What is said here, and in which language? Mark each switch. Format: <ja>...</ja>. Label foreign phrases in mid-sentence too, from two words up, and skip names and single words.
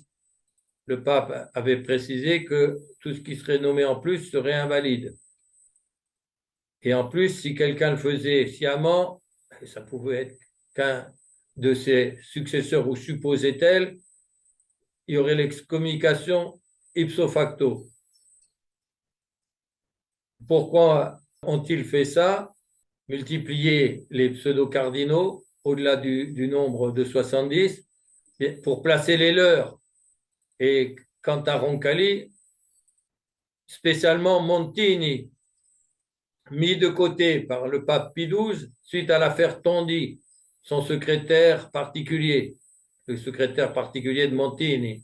<fr>Le pape avait précisé que tout ce qui serait nommé en plus serait invalide. Et en plus, si quelqu'un le faisait sciemment, ça pouvait être qu'un de ses successeurs ou supposé tel, il y aurait l'excommunication</fr> <la>ipso facto.</la> <fr>Pourquoi ont-ils fait ça? Multiplier les pseudo-cardinaux au-delà du nombre de 70 pour placer les leurs. Et quant à Roncalli, spécialement Montini, mis de côté par le pape Pie XII suite à l'affaire Tondi, son secrétaire particulier, le secrétaire particulier de Montini.</fr>